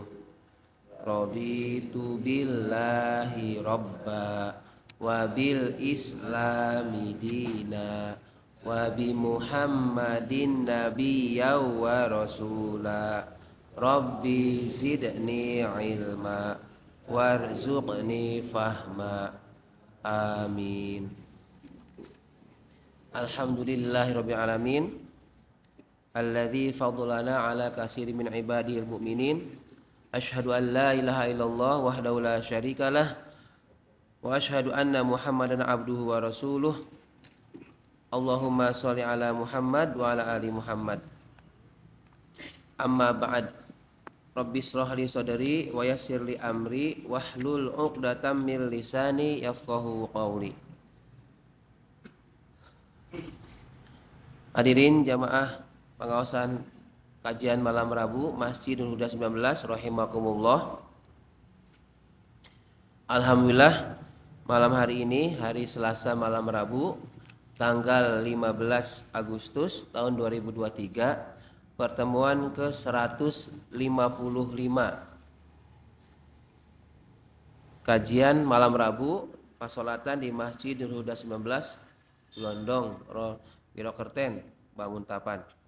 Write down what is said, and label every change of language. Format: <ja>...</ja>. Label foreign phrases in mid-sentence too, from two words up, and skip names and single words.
<ar>رضيت بالله ربا وبالإسلام دينا وبمحمد نبيا ورسولا. رب زدني علما وارزقني فهما. آمين. الحمد لله رب العالمين الذي فضلنا على كثير من عباده المؤمنين. أشهد أن لا إله إلا الله وحده لا شريك له وأشهد أن محمدا عبده ورسوله. اللهم صل على محمد وعلى آل محمد. أما بعد. رب اشرح لي صدري ويسر لي أمري واحلل عقدة من لساني يفقهوا قولي.</ar> <id>Hadirin jamaah pengawasan kajian malam Rabu Masjidul Huda 19 rahimakumullah. Alhamdulillah malam hari ini hari Selasa malam Rabu tanggal 15 Agustus tahun 2023, pertemuan ke-155 kajian malam Rabu pasolatan di Masjidul Huda 19 Londong Wirokerten Banguntapan.</id>